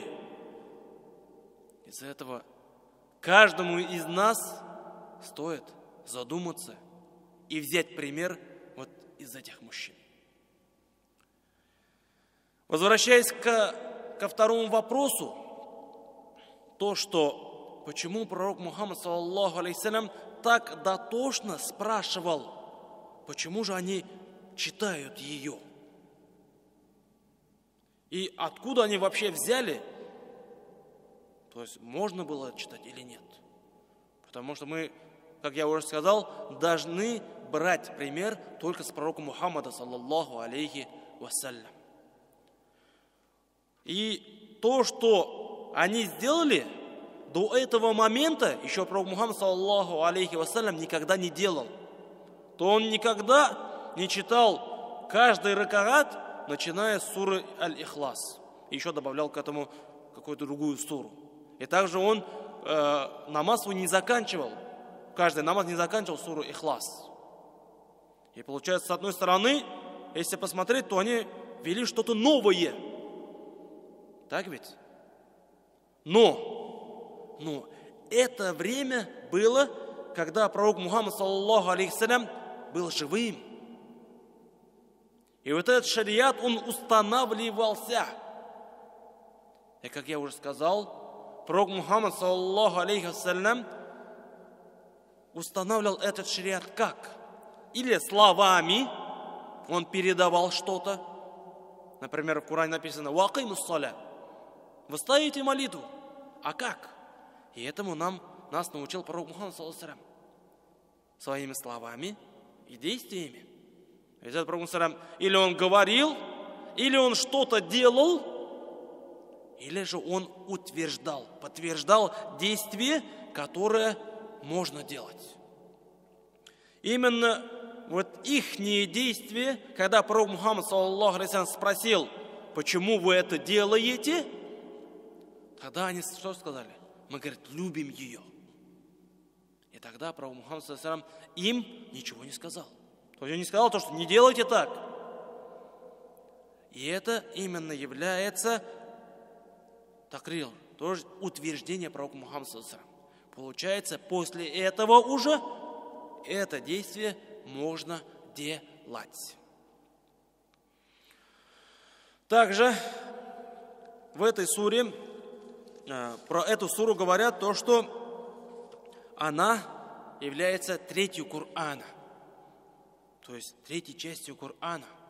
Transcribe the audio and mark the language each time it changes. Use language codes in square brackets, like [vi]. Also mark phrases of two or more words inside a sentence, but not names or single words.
[ru] Из-за этого каждому из нас стоит задуматься и взять пример вот из этих мужчин. Возвращаясь ко второму вопросу, то, что почему пророк Мухаммад [ar] صلى الله عليه سلم [ru] так дотошно спрашивал, почему же они читают ее? И откуда они вообще взяли? То есть можно было читать или нет? Потому что мы, как я уже сказал, должны брать пример только с пророка Мухаммада [ar] صلى الله عليه وسلم. [ru] И то, что они сделали, до этого момента еще пророк Мухаммад [ar] صلى الله عليه وسلم [ru] никогда не делал. То он никогда не читал каждый ракаат, начиная с суры Аль-Ихлас. Еще добавлял к этому какую-то другую суру. И также он намаз свой не заканчивал. Каждый намаз не заканчивал суру Ихлас. И получается, с одной стороны, если посмотреть, то они ввели что-то новое. Так ведь? Но это время было, когда пророк Мухаммад [ar] صلى الله عليه سلم [ru] был живым. И вот этот шариат, он устанавливался. И как я уже сказал, пророк Мухаммад [ar] صلى الله عليه سلم [ru] устанавливал этот шариат как? или словами он передавал что-то. Например, в Коране написано [ar] «وأقيموا الصلاة». [ru] Вы ставите молитву. А как? И этому нас научил пророк Мухаммад [ar] صلى الله عليه وسلم. [ru] Своими словами и действиями. Ведь этот пророк [ar] صلى الله عليه وسلم, [ru] или он говорил, или он что-то делал, или же он утверждал, подтверждал действие, которое можно делать. Именно вот ихние действия, когда пророк Мухаммад [ar] صلى الله عليه وسلم [ru] спросил, почему вы это делаете, тогда они что сказали? Мы, говорит, любим ее. И тогда пророк Мухаммад [ar] صلى الله عليه وسلم [ru] им ничего не сказал. То есть он не сказал то, что не делайте так. И это именно является такрир, тоже утверждение пророка Мухаммада [ar] صلى الله عليه وسلم. [ru] Получается, после этого уже это действие можно делать. Также в этой суре, про эту суру говорят то, что она является третью Корана, то есть третьей частью Корана.